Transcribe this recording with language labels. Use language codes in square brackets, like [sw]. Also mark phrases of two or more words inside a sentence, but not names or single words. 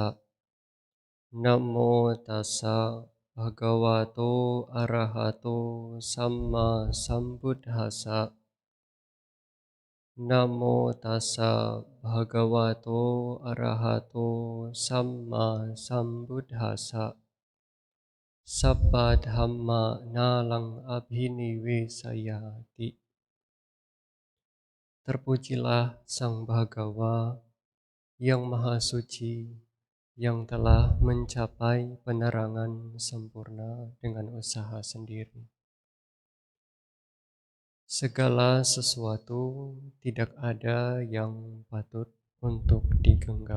[pi] Namo tassa bhagavato arahato samma sambuddhassa. Namo tassa bhagavato arahato samma sambuddhassa. Sabba dhamma nalang abhiniwesayati. [id] Terpujilah Sang Bhagawa yang Maha Suci, yang telah mencapai penerangan sempurna dengan usaha sendiri. Segala sesuatu tidak ada yang patut untuk digenggam.